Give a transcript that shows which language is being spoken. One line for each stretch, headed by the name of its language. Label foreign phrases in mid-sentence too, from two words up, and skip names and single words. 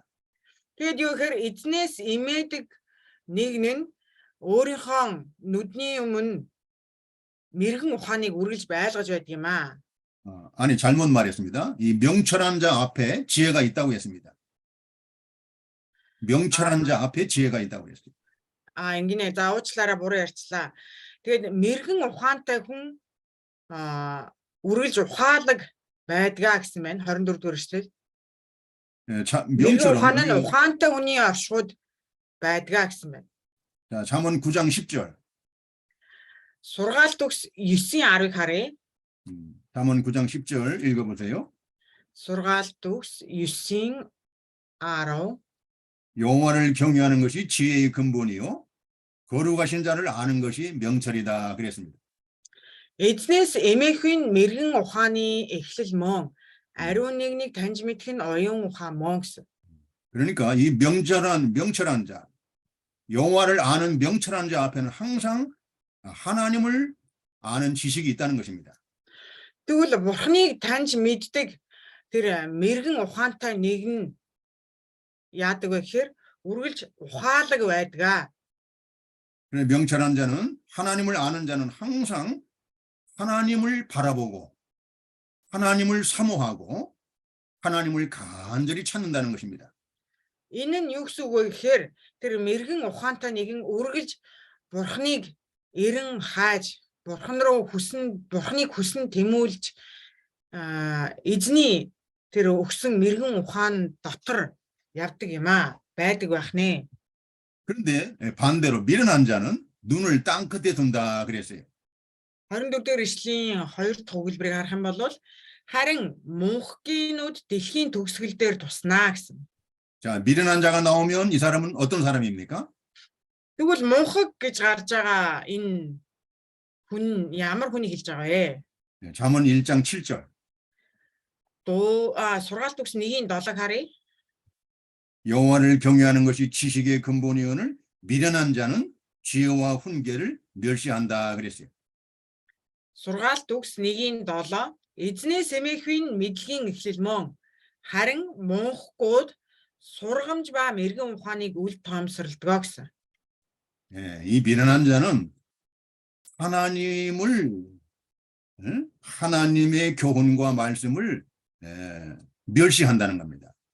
Mongolian: Тэгээд юу гэхээр эзнээс имээдэг нэг нь өөрийнхөө нүдний өмнө мэргэн ухааныг үргэлж байлгаж байдаг юм аа.
Korean: 아니, 잘못 말했습니다. 이 명철한 자 앞에 지혜가 있다고 했습니다. 명철한 자 앞에 지혜가 있다고 했어요.
Mongolian: Ингэнэ за уучлаараа буруу ярьчлаа. Тэгээд мэрэгэн ухаантай хүн үргэлж ухаалаг байдгаа гэсэн байна. 24 дугаар эшлэл.
Korean: 예,
Mongolian: мэрэгэн ухаан нь
Korean: 명철은
Mongolian: ухаантай хүний оршууд байдгаа гэсэн байна.
Korean: 자, 잠언 9장 10절.
Mongolian: Сургаалт төгс 9:10-ыг харъя.
Korean: 잠언 9장 10절 읽어보세요.
Mongolian: Сургаалт төгс 9:10
Korean: 여호와를 경외하는 것이 지혜의 근본이요 거룩하신 자를 아는 것이 명철이다 그랬습니다.
Mongolian: Эзнээс эмээхүйн мэрэгэн ухааны эхлэл мөн ариун нэгнийг таньж мэдэх нь оюун ухаан мөн гэсэн.
Korean: 그러니까 이 명철한 자, 여호와를 아는 명철한 자 앞에는 항상 하나님을 아는 지식이 있다는 것입니다.
Mongolian: Тэгвэл бурхныг таньж мэддэг тэр мэрэгэн ухаантай нэг нь яадаг вэ гэхээр үргэлж ухаалаг байдгаа.
Korean: 명철한 자는 하나님을 아는 자는 항상 하나님을 바라보고 하나님을 사모하고 하나님을 간절히 찾는다는 것입니다.
Mongolian: Энэ нь юу гэсэн үг вэ гэхээр тэр мэрэгэн ухаантай нэгэн үргэлж бурхныг эрен хайж, бурхныг хүсэн тэмүүлж эзний тэр өгсөн мэрэгэн ухаан дотор явдаг юм байдаг байх нэ.
Korean: 그런데 반대로 미련한 자는 눈을 땅 끝에 둔다 그랬어요.
Mongolian: 24 дэх эшлийн 2 төгөлбөрийг харах юм бол харин мөнхгийнүүд дэлхийн төгсгөл дээр туснаа гэсэн.
Korean: 자, 미련한 자가 나오면 이 사람은 어떤 사람입니까?
Mongolian: Тэгвэл мөнхөг гэж гарч байгаа энэ хүн ямар хүнийг хэлж байгаа вэ?
Korean: 잠언 1장 7절.
Mongolian: Сургаалт төгс 1:7-ыг харъя.
Korean: 여호와를 경외하는 것이 지식의 근본이오늘 미련한 자는 지혜와 훈계를 멸시한다 그랬어요.
Mongolian: Сургаалт төгс 1:7 эзнээс эмээхүйн мэдлэгийн эхлэл мөн харин мөнхгүүд сургамж ба мэрэгэн ухааныг үл тоомсордгоо гэсэн.
Korean: 예, 이 미련한 자는 하나님의 교훈과 말씀을 멸시한다는 겁니다.